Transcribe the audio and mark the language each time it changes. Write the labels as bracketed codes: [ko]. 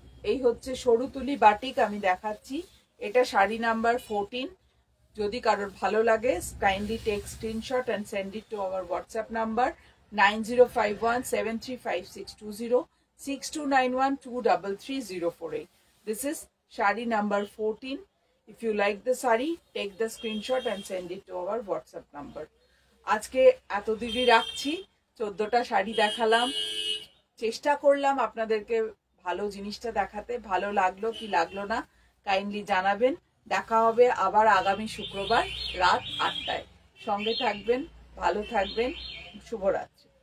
[bn] এই হচ্ছে সরু তুলি বাটিক, আমি দেখাচ্ছি। এটা শাড়ি নাম্বার 14। যদি কারোর ভালো লাগে [en] Kindly take screenshot and send it to our WhatsApp number 9051735620 6291233048. This is shari number 14. If you like the sari, take the screenshot and send it to our WhatsApp number. [bn] আজকে এত দিনই রাখছি, 14টা শাড়ি দেখালাম, চেষ্টা করলাম আপনাদেরকে ভালো জিনিসটা দেখাতে। ভালো লাগলো কি লাগলো না কাইন্ডলি জানাবেন। দেখা হবে আবার আগামী শুক্রবার রাত 8টায়। সঙ্গে থাকবেন, ভালো থাকবেন, শুভরাত্রি।